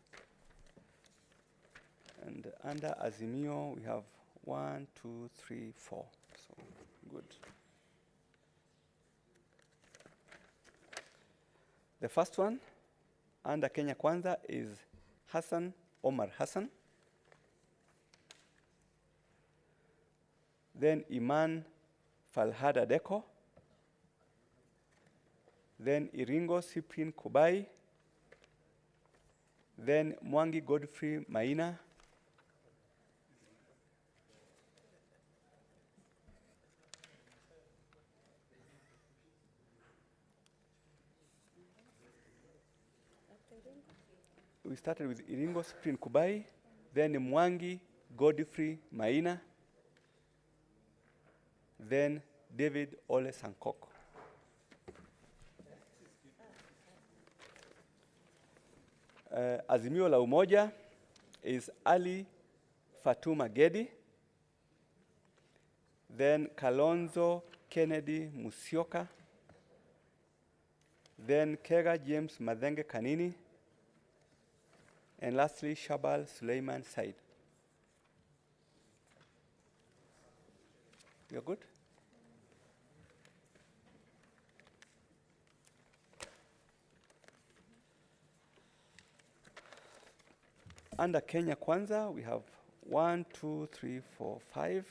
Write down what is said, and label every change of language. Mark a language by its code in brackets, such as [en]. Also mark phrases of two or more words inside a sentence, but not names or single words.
[en] And under Azimio, we have 1, 2, 3, 4. So, good. The first one, under Kenya Kwanza, is Hassan Omar Hassan. Then Iman Falhad Adeko. Then Iringo Cyprian Kubai. Then Mwangi Godfrey Maina. We started with Iringo Cyprian Kubai, then Mwangi Godfrey Maina, then David Ole Sankok. Azimio la Umoja, is Ali Fatuma Gedi. Then Kalonzo Kennedy Musyoka. Then Kega James Madenge Kanini. And lastly, Shabal Suleiman Said. You're good? Under Kenya Kwanza, we have 1, 2, 3, 4, 5.